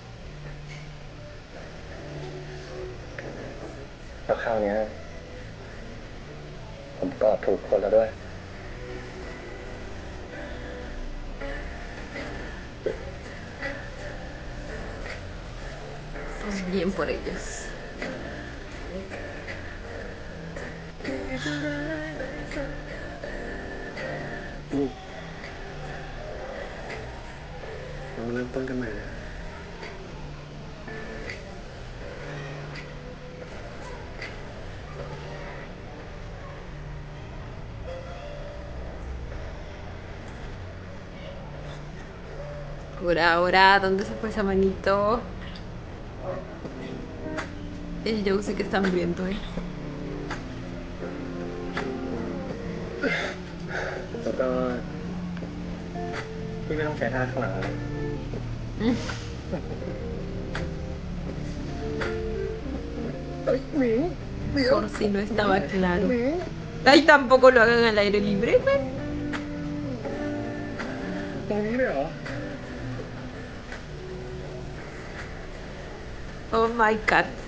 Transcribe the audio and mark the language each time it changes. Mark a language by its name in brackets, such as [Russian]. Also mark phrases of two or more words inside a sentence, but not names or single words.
[Thai] แล้วคราวเนี้ยผมกอดถูกคนแล้วด้วย [Spanish] Bien por ellos. [Thai] เรามาเริ่มต้นกันใหม่นะ [Spanish] Ahora, ¿dónde se fue esa manito? El Joe sí que está hambriento, ¿eh? [Thai] แล้วก็พี่ไม่ต้องใช้ท่าข้างหลังเลย [Spanish] Por si no estaba claro. Ay, tampoco lo hagan al aire libre, ¿ven? [Thai] ตรงนี้เลยเหรอ [English] Oh my god.